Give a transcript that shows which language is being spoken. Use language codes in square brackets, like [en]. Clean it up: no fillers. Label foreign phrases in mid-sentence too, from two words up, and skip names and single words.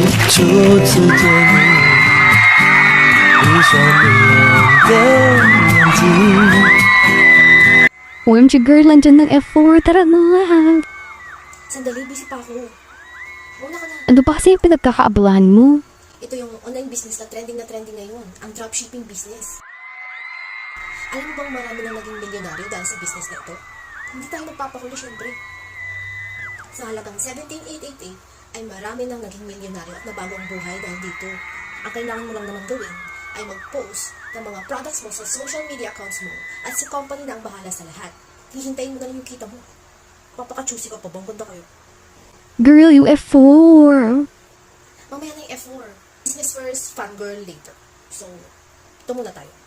[zh] 初次见你，一双迷人的眼睛。 [en] OMG girl, [tl] andyan ng F4. Tara na. Sandali, busy pa ako. Una ka na. Ano ba kasi yung pinagkakaabalahan mo? Ito yung [en] online business [tl] na trending ngayon. Ang [en] dropshipping business. [tl] Alam mo bang marami nang naging milyonaryo dahil sa business na ito? Hindi tayo magpapahuli syempre. Sa halagang 17,888 ay marami nang naging milyonaryo at nabago ang buhay dahil dito. Ang kailangan mo lang naman gawin ay mag-post ng mga products mo sa [en] social media accounts [tl] mo at si company na ang bahala sa lahat. Hihintayin mo na lang yung kita mo. Papaka-choosy ka pa bang ganda kayo? [en] Girl, you F4. [tl] Mamaya na yung F4. [en] Business first, fangirl later. [tl] So, ito muna tayo.